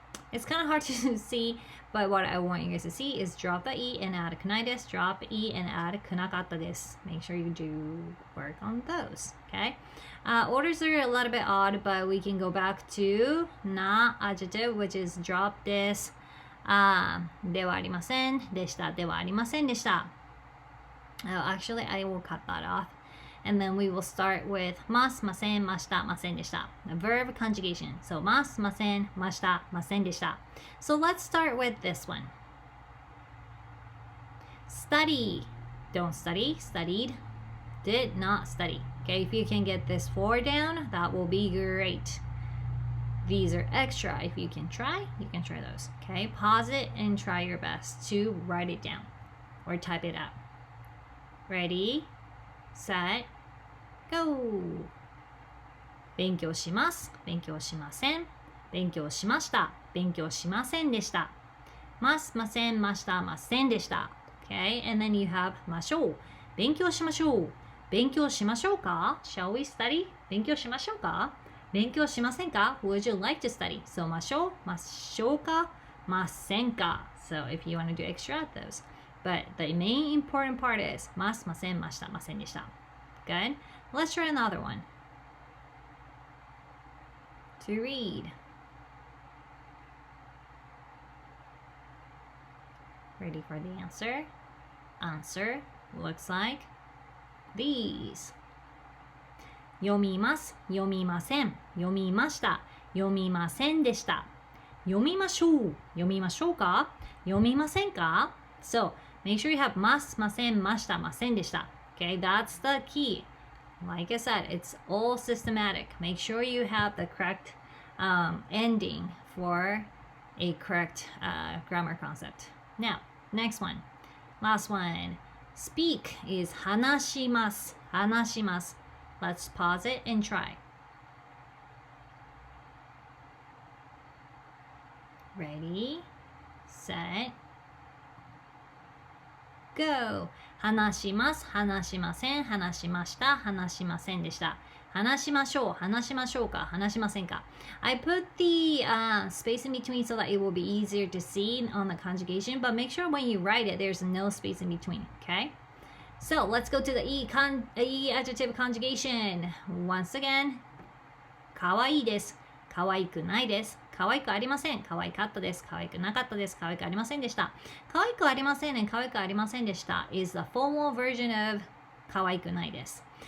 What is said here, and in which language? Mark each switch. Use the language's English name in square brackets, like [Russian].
[English] It's kind of hard to see, but what I want you guys to see is drop the E and add [Japanese] くないです. [English] Drop E and add [Japanese] くなかったです. [English] Make sure you do work on those, okay? Orders are a little bit odd, but we can go back to na adjective, which is drop this. [Japanese] ではありませんでした。ではありませんでした。 [English] Actually, I will cut that off. And then we will start with [Japanese] ます、ません、ました、ませんでした。 [English] Verb conjugation. So [Japanese] ます、ません、ました、ませんでした。 [English] So let's start with this one. Study. Don't study. Studied. Did not study. Okay, if you can get this 4 down, that will be great. These are extra. If you can try those. Okay, pause it and try your best to write it down or type it out. Ready, set, go. [Japanese] 勉強します。勉強しません。勉強しました。勉強しませんでした。ます、ません、ました、ませんでした。 [English] Okay, and then you have [Japanese] ましょう。勉強しましょう。勉強しましょうか [English] Shall we study? [Japanese] 勉強しましょうか勉強しませんか [English] Would you like to study? So [Japanese] ましょうかませんか [English] So if you want to do extra, those. But the main important part is [Japanese] ます、ません、ました、ませんでした。 [English] Good? Let's try another one. To read. Ready for the answer? Answer looks like these. [Japanese] 読みます、読みません、読みました、読みませんでした。読みましょう、読みましょうか読みませんか [English] So, make sure you have [Japanese] ます、ません、ました、ませんでした。 [English] Okay, that's the key. Like I said, it's all systematic. Make sure you have the correct ending for a correct grammar concept. Now, next one. Last one. Speak is [Japanese] 話します、話します。 [English] Let's pause it and try. Ready, set, go. [Japanese] 話します、話しません、話しました、話しませんでした。話しましょう、話しましょうか、話しませんか。 [English] I put the space in between so that it will be easier to see on the conjugation, but make sure when you write it, there's no space in between, okay? So let's go to the E adjective conjugation. Once again, [Japanese] かわいいです。かわいくないです。かわいくありません。かわいかったです。かわいくなかったです。かわいくありませんでした。かわいくありませんね。かわいくありませんでした [English] is the formal version of [Japanese] かわいくないです。